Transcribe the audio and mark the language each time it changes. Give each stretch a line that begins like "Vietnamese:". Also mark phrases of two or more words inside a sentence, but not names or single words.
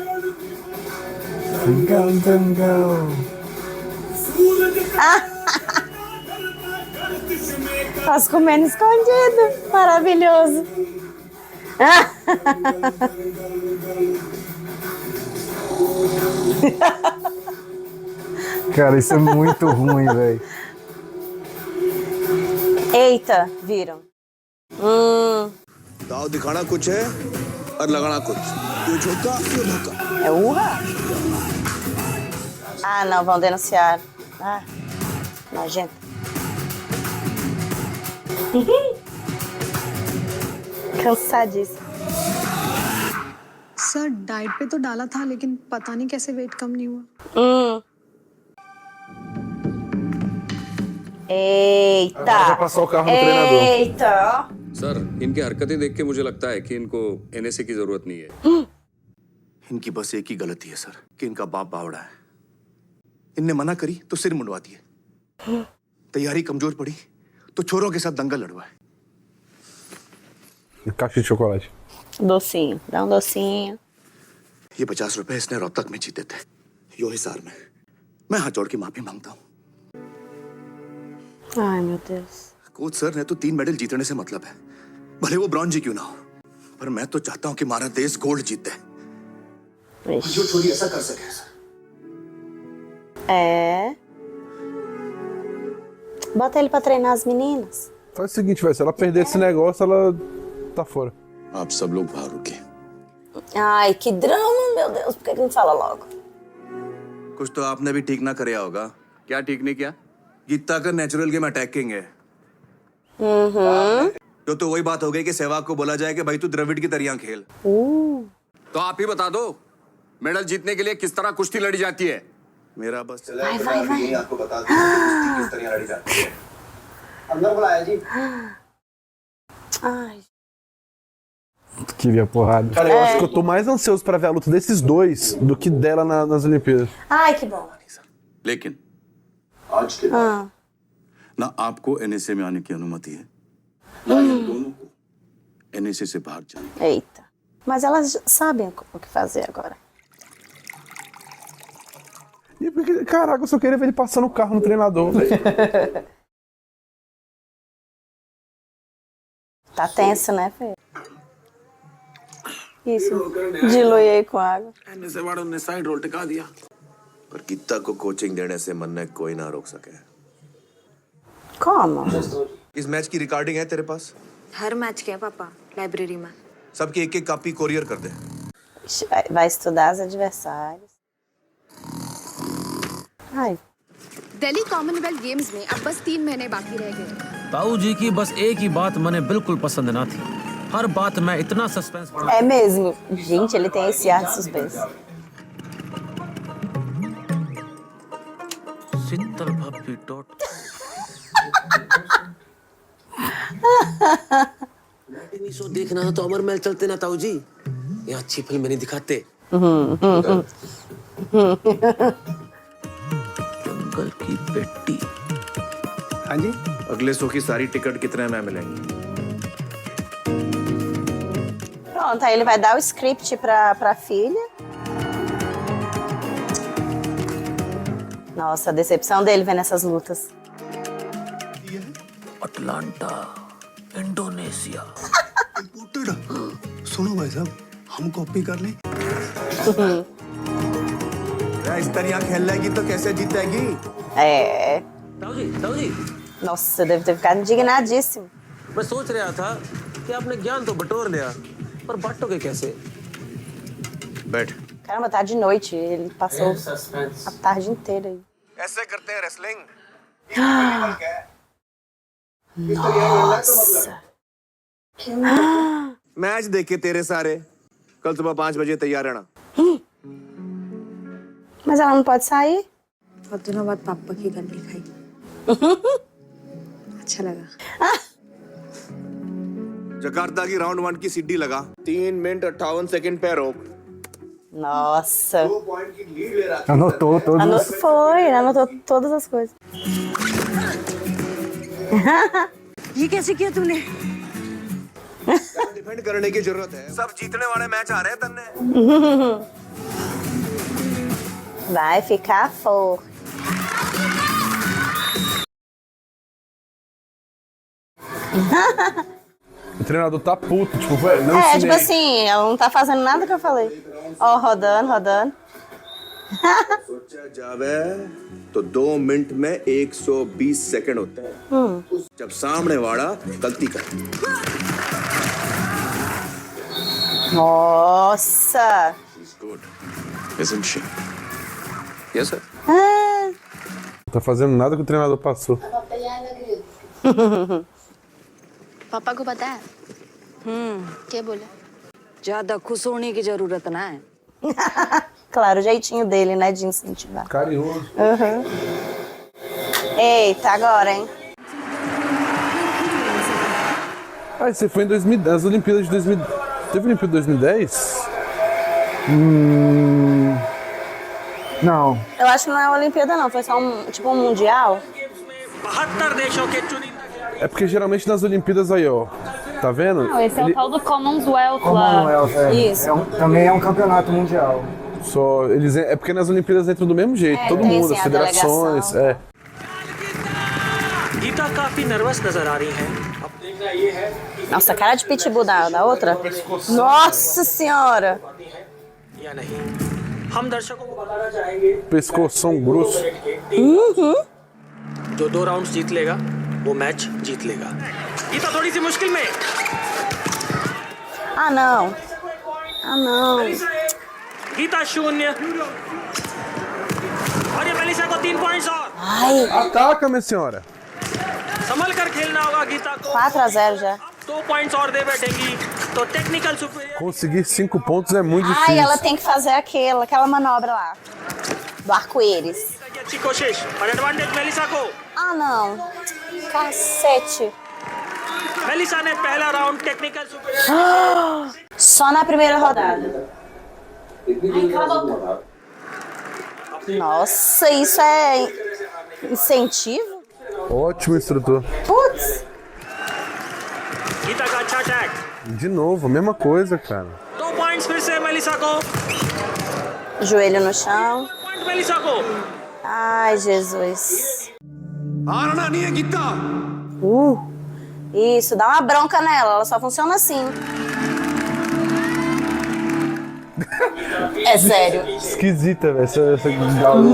Portuguese: Posso comendo escondido. Maravilhoso. Cara, isso é muito ruim, velho. Eita, viram.
Hindi: दाव दिखाना कुछ है और लगाना कुछ ये झोंका ये धोखा
Portuguese: É urra? Ah, não, vão denunciar. Ah, nojento. Cansadíssimo.
Hindi: सर डाइट पे तो डाला था लेकिन पता नहीं कैसे वेट कम नहीं हुआ
Portuguese: Eita. Agora passar o carro no treinador. Eita.
Hindi: सर इनकी हरकतें देख के मुझे लगता है कि इनको एनएसए की जरूरत नहीं है। इनकी बस एक ही गलती है सर कि इनका बाप बावड़ा है। इनने मना करी तो सिर मुंडवा दिए। तैयारी कमजोर पड़ी तो छोरों के साथ दंगल लड़वाए।
Portuguese: Caixa de chocolate. Docinho, dá docinho.
Hindi: ये 50 रुपए इसने रोहतक में जीते थे, यो हिसार में। मैं हाथ जोड़ के माफी मांगता हूँ।
Portuguese: Ai, meu Deus.
English: coach sir
Hindi: ने तो 3 मेडल जीतने से मतलब है, भले वो ब्रॉन्ज ही क्यों ना हो। पर मैं तो चाहता हूँ कि हमारा देश गोल्ड जीते। जो छोरी ऐसा कर सके सर।
Portuguese: É. Bota ele pra treinar as meninas. Faz o seguinte, velho, se ela perder esse negócio, ela tá fora.
Hindi: आप सब लोग बाहर रुके।
Portuguese: Ai, que drama, meu Deus. Por que não fala logo?
Hindi: कुछ तो आपने भी ठीक ना कराया होगा। क्या ठीक नहीं किया? गीता का
English: natural game attacking
Hindi: है। तो वही बात हो गई कि सहवाग को बोला जाए कि भाई तू द्रविड़ की तरह खेल। तो आप ही बता दो मेडल जीतने के लिए किस तरह कुश्ती लड़ी जाती है। मेरा बस आपको बता दूं किस तरह लड़ी जाती है। अंदर बुलाया जी।
Portuguese: Ai. Queria porrada. Cara, eu acho que eu tô mais ansioso pra ver a luta desses dois do que dela nas Olimpíadas. Ai, que bom.
Hindi: लेकिन आज के
Portuguese: Ah.
Hindi: ना आपको एनएसए में आने की अनुमति है, ना इन दोनों को एनएसए से बाहर जाने।
Portuguese: Eita. Mas elas sabem o que fazer agora. E porque, caraca, eu só queria ver ele passando o carro no treinador, velho. Tá tenso, né, Fê? Isso. Dilui aí com água.
Hindi: एनएसए वालों ने साइड रोल टिका दिया, पर गीता को कोचिंग देने से मन ने कोई ना रोक सके।
Portuguese: Como?
Hindi: इस मैच की रिकॉर्डिंग है तेरे पास? हर मैच के है पापा लाइब्रेरी में सबकी एक एक कॉपी कोरियर कर दे।
Portuguese: Vai estudar as adversárias. Ai.
Hindi: दिल्ली कॉमनवेल्थ गेम्स में अब बस 3 महीने बाकी रह गए। ताऊ जी की बस एक ही बात मने बिल्कुल पसंद ना थी। हर बात में इतना सस्पेंस
Portuguese: É mesmo. Gente, ele tem esse ar de suspense.
Hindi: शीतल भाभी डॉट
English: matinee show
Hindi: देखना है तो अमर महल चलते ना ताऊ जी, यहाँ अच्छी फिल्म नहीं दिखाते। जंगल की बेटी। हाँ जी, अगले शो की सारी टिकट कितने में मिलेंगी?
Portuguese: Pronto, aí ele vai dar o script pra filha. Nossa, a decepção dele vendo essas lutas.
Hindi: अटलांटा इंडोनेशिया। सुनो भाई साहब, हम कॉपी कर लें। इस तरह खेल लेगी तो कैसे जीतेगी?
Portuguese: É.
Hindi: ताऊ जी
Portuguese: Nossa, deve ter ficado indignadíssimo.
Hindi: मैं सोच रहा था कि आपने ज्ञान तो बटोर लिया, पर बांटोगे कैसे? बैठ।
Portuguese: Caramba, tá de noite. Ele passou a tarde inteira aí.
Hindi: ऐसे करते हैं रेसलिंग।
Portuguese: Nossa.
Hindi: मैच देखे तेरे सारे। कल सुबह 5 बजे तैयार रहना।
Portuguese: Mas ela não pode sair?
Hindi: बहुत दिनों बाद पापा की गंडी खाई अच्छा लगा जकार्ता की राउंड 1 की सीढ़ी लगा 3 मिनट 58 सेकंड पे रोक
Portuguese: Nossa. Anotou todos. Foi, anotou todas as coisas.
Hindi: ये कैसे किया तूने? डिफेंड करने की जरूरत है सब जीतने वाले मैच आ रहे हैं तन्ने
Portuguese: Vai ficar forte. O treinador tá puto, tipo, velho, não É, ensinei. tipo assim, ela não tá fazendo nada que eu falei. Ó, rodando, rodando.
Hindi: सोचा जावे तो 2 मिनट में 120 सेकंड होते हैं जब सामने वाला गलती करे
Portuguese: Nossa.
English: She's good, isn't she? Yes, sir.
Portuguese: Não tá fazendo nada que o treinador passou.
Hindi: पापा को पता है क्या बोला? ज्यादा खुश होने की जरूरत ना है
Portuguese: Claro, o jeitinho dele, né, de incentivar. Carinhoso. Uhum. Eita, agora, hein? Ah, você foi em 2010, as Olimpíadas de 2000. Teve Olimpíada de 2010? Não. Eu acho que não é a Olimpíada, não. Foi só tipo um mundial.
Hindi: 72 देशों के चुनिंदा
Portuguese: É porque geralmente nas Olimpíadas aí, ó. Tá vendo? Não, esse é o tal do Commonwealth lá. Commonwealth, é. Isso. Também é um campeonato mundial. Só eles é porque nas Olimpíadas entram do mesmo jeito, todo tem, mundo, sim, as a federações, delegação. é.
Hindi: गीता काफी नर्वस नजर आ रही है अब देखना ये है
Portuguese: Nossa, cara de pitbull da outra. Nossa senhora.
Hindi: या नहीं हम दर्शकों को बताना चाहेंगे
Portuguese: Pescoção grosso.
Hindi: जो 2 राउंड्स जीत लेगा वो मैच जीत लेगा गीता थोड़ी सी मुश्किल में
Portuguese: Ah, não. Ah, não.
Hindi: गीता 0 और ये मेलिसा को 3 पॉइंट्स और
Portuguese: Ai, Ataca, minha senhora.
Hindi: संभल कर खेलना होगा गीता को
Portuguese: 4-0 já.
Hindi: 2 पॉइंट्स और दे बैठेंगी तो
English: technical superior
Portuguese: Conseguir 5 pontos é muito Ai, difícil. ela tem que fazer aquela manobra lá. Do arco-íris.
Hindi: की अच्छी कोशिश और एडवांटेज मेलिसा को
Portuguese: Ah, não. Cacete.
Hindi: मेलिसा ने पहला राउंड
English: technical superior
Portuguese: Só na primeira rodada. Nossa, isso é incentivo? Ótimo instrutor. Putz.
Hindi: गीता का अच्छा अटैक
Portuguese: De novo, a mesma coisa, cara.
Hindi: 2 पॉइंट्स फिर से मेलिसा को
Portuguese: Joelho no chão.
Hindi: पॉइंट मेलिसा को
Portuguese: Ai, Jesus.
Hindi: हारना नहीं है गीता
Portuguese: Isso, dá uma bronca nela. Ela só funciona assim. É sério. Esquisita, velho, essa gaulazinha.